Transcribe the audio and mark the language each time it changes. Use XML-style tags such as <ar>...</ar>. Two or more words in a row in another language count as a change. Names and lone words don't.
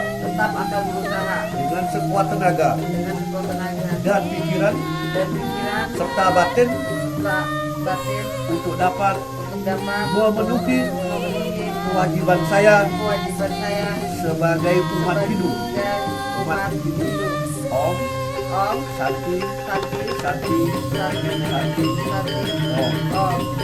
<id>tetap akan berusaha dengan sekuat tenaga dengan sekuat tenaga dan pikiran dan pikiran serta batin serta batin untuk dapat untuk dapat memenuhi memenuhi kewajiban saya kewajiban saya sebagai umat Hindu. sebagai umat Hindu.</id> <sa>Om Om Santi Santi Santi Santi Santi Santi Om. Om.</sa>